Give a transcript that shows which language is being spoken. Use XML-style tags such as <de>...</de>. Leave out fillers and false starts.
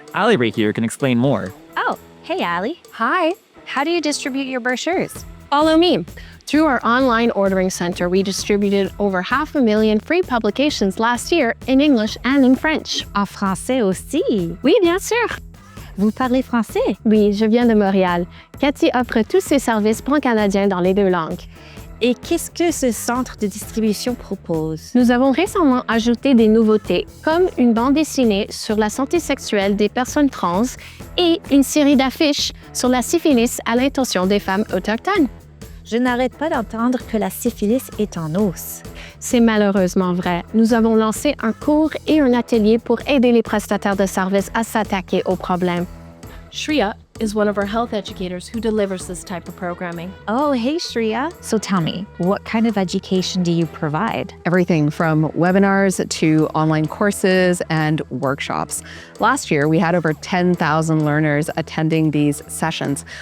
<en>Ali right here can explain more. Oh, hey, Allie. Hi, How do you distribute your brochures? follow me. Through our online ordering center, we distributed over 500,000 free publications last year in English and in French.</en> <fr>En français aussi. Oui, bien sûr. Vous parlez français? Oui, je viens de Montréal. Cathy offre tous ses services pan-canadiens dans les 2 langues. Et qu'est-ce que ce centre de distribution propose? Nous avons récemment ajouté des nouveautés, comme une bande dessinée sur la santé sexuelle des personnes trans et une série d'affiches sur la syphilis à l'intention des femmes autochtones. Je n'arrête pas d'entendre que la syphilis est en hausse. C'est malheureusement vrai. Nous avons lancé un cours et un atelier pour aider les prestataires de services à s'attaquer au problème.</fr> <en>Shreya is one of our health educators who delivers this type of programming. Oh, hey, Shreya. So tell me, what kind of education do you provide? Everything from webinars to online courses and workshops. Last year, we had over 10,000 learners attending these sessions.</en>